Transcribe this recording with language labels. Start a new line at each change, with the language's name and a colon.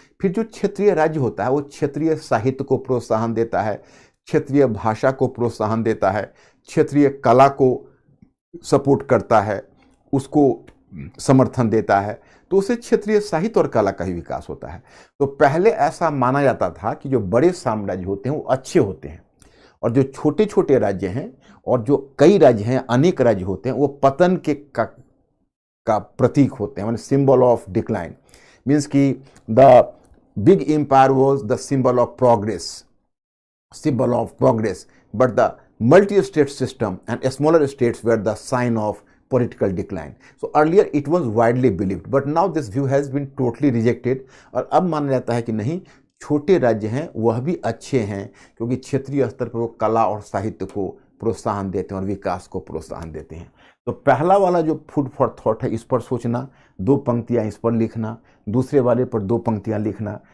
Hindi: फिर जो क्षेत्रीय राज्य होता है वो क्षेत्रीय साहित्य को प्रोत्साहन देता है, क्षेत्रीय भाषा को प्रोत्साहन देता है, क्षेत्रीय कला को सपोर्ट करता है, उसको समर्थन देता है, तो उससे क्षेत्रीय साहित्य और कला का ही विकास होता है। तो पहले ऐसा माना जाता था कि जो बड़े साम्राज्य होते हैं वो अच्छे होते हैं, और जो छोटे छोटे राज्य हैं और जो कई राज्य हैं, अनेक राज्य होते हैं, वो पतन के का प्रतीक होते हैं, मतलब
English: Symbol of decline. Means कि the big empire was the symbol of progress, symbol of progress, but the multi-state system and smaller states were the sign of political decline. So earlier it was widely believed, but now this view has been totally rejected.
Hindi: और अब माना जाता है कि नहीं, छोटे राज्य हैं वह भी अच्छे हैं, क्योंकि क्षेत्रीय स्तर पर वो कला और साहित्य को प्रोत्साहन देते हैं और विकास को प्रोत्साहन देते हैं। तो पहला वाला जो फूड फॉर थॉट है, इस पर सोचना, 2 पंक्तियां इस पर लिखना, दूसरे वाले पर 2 पंक्तियां लिखना।